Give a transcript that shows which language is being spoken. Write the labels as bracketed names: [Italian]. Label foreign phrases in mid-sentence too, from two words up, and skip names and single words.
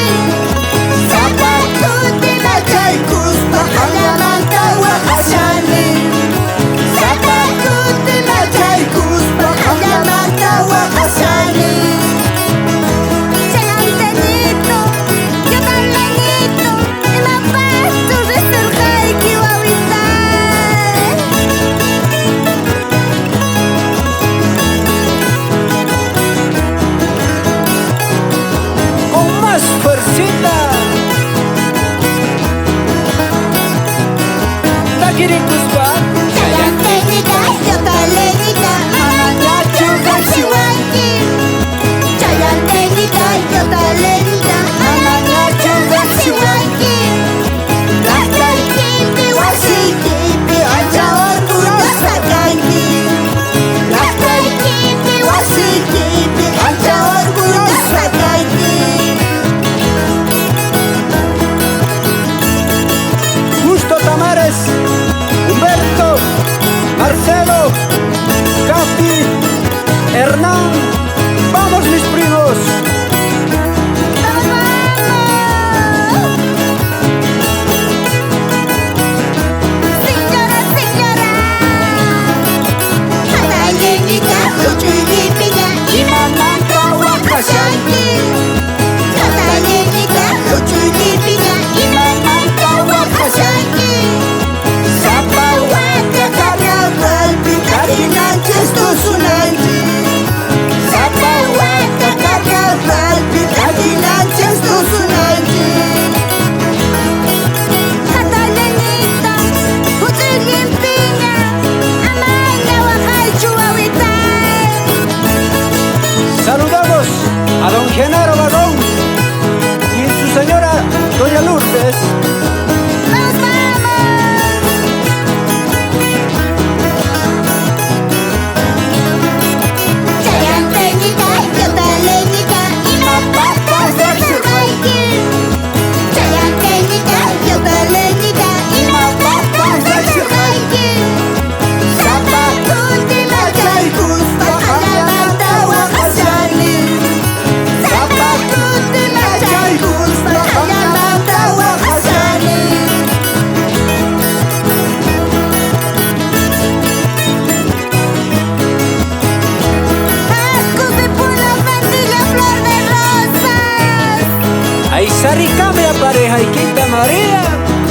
[Quechua] Zapakuti machaykuspa allamanta waqashani. Zapakuti machaykuspa allamanta waqashani. Chayantañito, yo taleñito, imapas surqayki wawita. [Spanish] Con más fuercita. [Quechua] Taquirincuspa. Chayantañita, yo taleñita, amañachu gachiwanki. Chayantañita, yo taleñita, amañachu gachiwanki. Llaqtaykipi wasiykipi ancha orgullosa kanki. Llaqtaykipi wasiykipi ancha orgullosa kanki. [Spanish] Justo Tamares, Humberto, Marcelo, Capi, Hernán. Vamos mis primos. Señora, señora, [Quechua] Hatayñita, huchuynipiña imamanta waqashanki. Hatayñita, huchuynipiña imamanta waqashanki. Sapa wata carnavalpi tarinanchis tusunanki. Sapa wata carnavalpi tarinanchis tusunanki. Hatayñita, huchuynipiña amaña waqaychu wawitay. [Spanish] Saludamos a don Genaro Vagón y su señora doña Lourdes. ¡Nos vamos! [Quechua] Chayantañita, yo taleñita, imapas surqayki. Chayantañita, yo taleñita, imapas surqayki. Zapakuti machaykuspa allamanta waqashani. Zapakuti machaykuspa allamanta waqashani. [Spanish] Ascos de Puna, Pandilla, Flor de Rosas. Ahí Saricame, pareja y Quinta María.